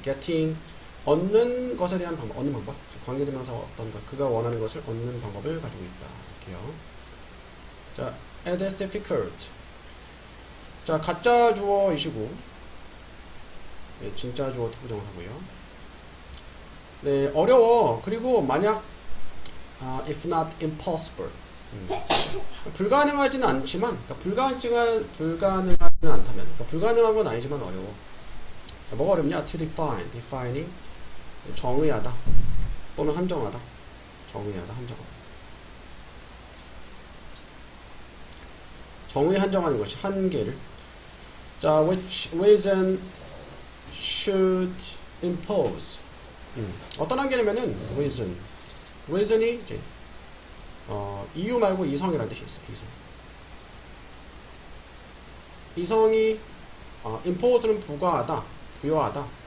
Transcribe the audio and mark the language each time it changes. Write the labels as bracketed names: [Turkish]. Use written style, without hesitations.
[Korean] getting 얻는 것에 대한 방법, 얻는 방법. 관계대명사 어떤 것, 그가 원하는 것을 얻는 방법을 가지고 있다. 이렇게요. 자, [English] it is difficult. [Korean] 자, 가짜 주어이시고, 네, 진짜 주어 투부정사고요. 네, 어려워. 그리고 만약 [English] if not impossible. [Korean] 불가능하지는 않지만, 그러니까 불가능하지는 않다면, 그러니까 불가능한 건 아니지만 어려워. 자, 뭐가 어렵냐? [English] to defining [Korean] 정의하다 또는 한정하다. 정의하다, 한정하다. 정의 한정하는 것이 한계를. [English] 자, which reason should impose. [Korean] 어떤 한계냐면은 reason이 이제 이유 말고 이성이라는 뜻이 있어. 이성이 impose는 부과하다, 부여하다.